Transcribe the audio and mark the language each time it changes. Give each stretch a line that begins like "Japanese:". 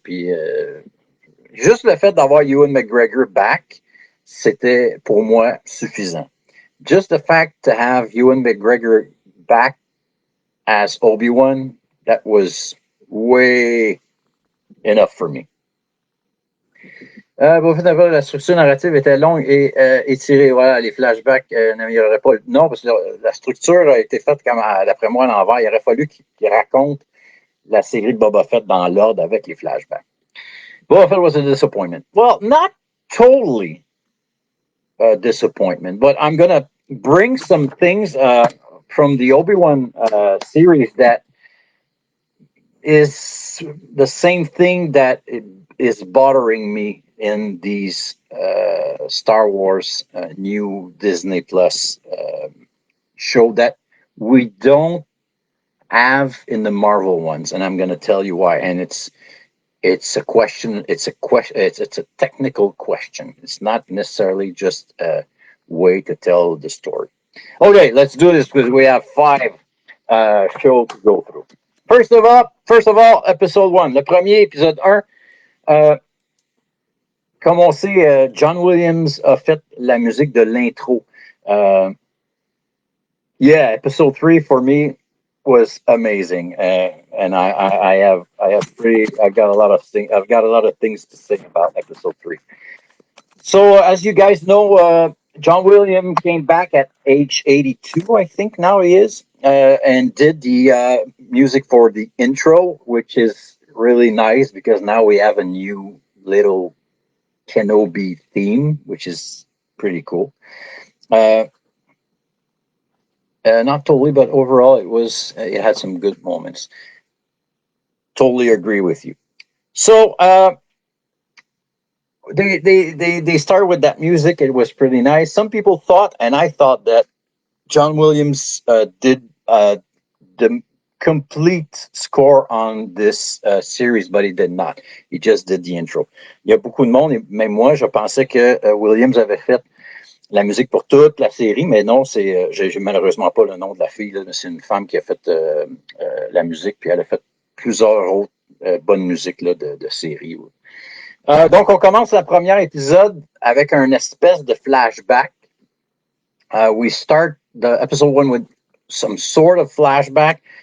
French: Puis juste le fait d'avoir Ewan McGregor back, c'était pour moi suffisant.
English: Just the fact to have Ewan McGregor back as Obi-Wan, that was way enough for me.
French: La structure narrative était longue et étirée. Voilà, les flashbacks n'amélioreraient pas. Non, parce que la structure a été faite, comme d'après moi, à l'envers. Il aurait fallu qu'il raconte la série de Boba Fett dans l'ordre avec les flashbacks.
English: Boba Fett was a disappointment. Well, not totally a disappointment, but I'm going to bring some things from the Obi-Wan series that is the same thing that is bothering me in these Star Wars new Disney Plus show that we don't have in the Marvel ones, and I'm going to tell you why. And it's a question. It's a technical question. It's not necessarily just a way to tell the story. Okay, let's do this because we have 5 shows to go through. First of all, episode 1.
French: Le premier, épisode 1. Comme on sait, John Williams a fait la musique de l'intro.
English: Yeah, episode 3 for me was amazing. and I've got a lot of things to say about episode 3. So as you guys know, John Williams came back at age 82, I think now he is, and did the music for the intro, which is really nice because now we have a new little Kenobi theme, which is pretty cool. Uh, Not totally, but overall, it had some good moments. Totally agree with you. So they started with that music. It was pretty nice. Some people thought, and I thought that John Williams did the complete score on this series, but he did not. He just did the intro.
French: Il y a beaucoup de monde, et même moi, je pensais que Williams avait fait la musique pour toute la série, mais non, j'ai malheureusement pas le nom de la fille, là, mais c'est une femme qui a fait la musique, puis elle a fait plusieurs autres bonnes musiques là, de série. Donc, on commence le premier épisode avec un espèce de flashback.
English: We start the episode 1 with some sort of flashback.